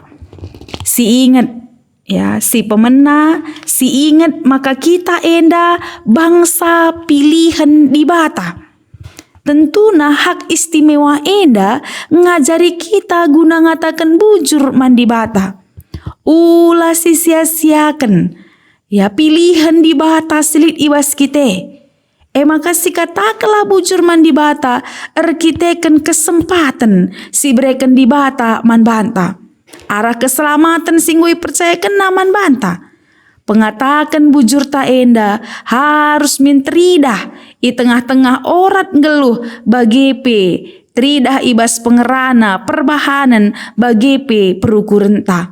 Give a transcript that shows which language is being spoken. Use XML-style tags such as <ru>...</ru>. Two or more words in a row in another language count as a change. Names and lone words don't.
<btx>Si ingat ya, si pemena, si ingat maka kita enda bangsa pilihan di bata. Tentuna hak istimewa enda ngajari kita guna ngatakan bujur mandi bata. Ulah sia-siakan ya pilihan di bata silit ibas kita. Maka si katakanlah bujur mandi bata erkiteken kesempatan si bereken di bata man banta. Arah keselamatan singgui percayakan naman banta. Pengatakan bujur ta enda harus mintridah i tengah-tengah orat geluh bagi tridah ibas pengerana perbahanan bagi perukuran ta.</btx>